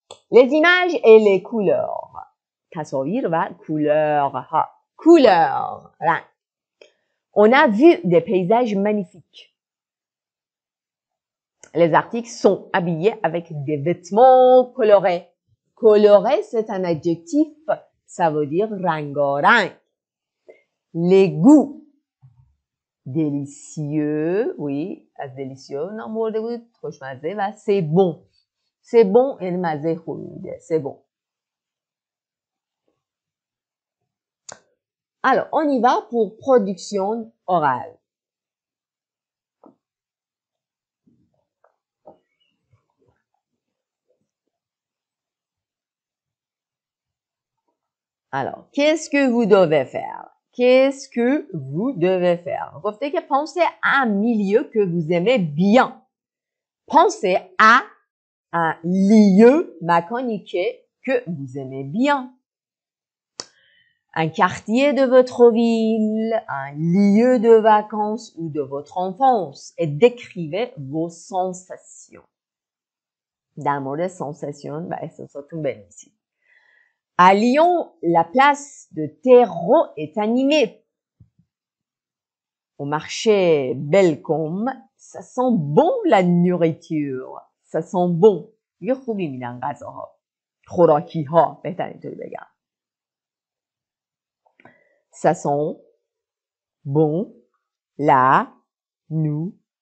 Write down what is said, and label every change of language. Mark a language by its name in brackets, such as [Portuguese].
[French] Les images et les couleurs. [Persian] تصاویر و couleurs ها. [French] Couleurs. رنگ. On a vu des paysages magnifiques. Les articles sont habillés avec des vêtements colorés. Coloré, c'est un adjectif. Ça veut dire rangarang. Les goûts. Délicieux. Oui, délicieux. [Persian] Non, برده بود خوشمزه و [French] c'est bon. C'est bon [Persian] یعنی مزه خوبی میده. [French] C'est bon. Alors, on y va pour production orale. Alors, qu'est-ce que vous devez faire? Qu'est-ce que vous devez faire? [Persian] گفته که [French] pensez à un milieu que vous aimez bien. Pensez à un lieu مکانی que vous aimez bien. Un quartier de votre ville, un lieu de vacances ou de votre enfance et décrivez vos sensations. [Persian] در مورد sensation و احساساتون بنویسید. [French] À Lyon, la place de terreau est animée. Au marché Bellecombe, ça sent bon la nourriture. Ça sent bon. [Persian] یه خوبی میدن غذاها. خوراکی ها بهتر اینطوری بگم. [French] Ça sent bon la nourriture.